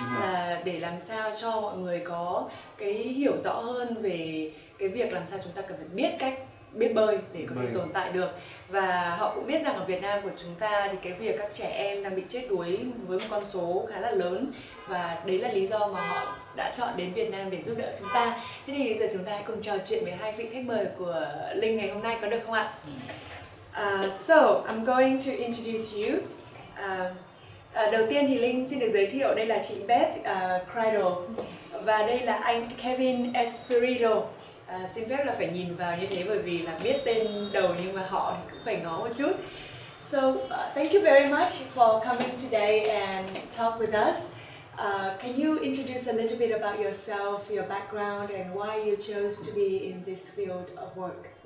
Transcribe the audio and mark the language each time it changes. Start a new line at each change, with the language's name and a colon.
Vietnamese: Là để làm sao cho mọi người có cái hiểu rõ hơn về cái việc làm sao chúng ta cần phải biết bơi để có thể tồn tại được. Và họ cũng biết rằng ở Việt Nam của chúng ta thì cái việc các trẻ em đang bị chết đuối với một con số khá là lớn, và đấy là lý do mà họ đã chọn đến Việt Nam để giúp đỡ chúng ta. Thế thì bây giờ chúng ta hãy cùng trò chuyện với hai vị khách mời của Linh ngày hôm nay, có được không ạ?
English: So, I'm going to introduce you.
Vietnamese: Đầu tiên thì Linh xin được giới thiệu, đây là chị Beth Cridle và đây là anh Kevin Espirito. Xin phép là phải nhìn vào như thế bởi vì là biết tên đầu nhưng mà họ thì cũng phải ngó một chút.
English: So, thank you very much for coming today and talk with us. Can you introduce a little bit about yourself, your background, and why you chose to be in this field of work?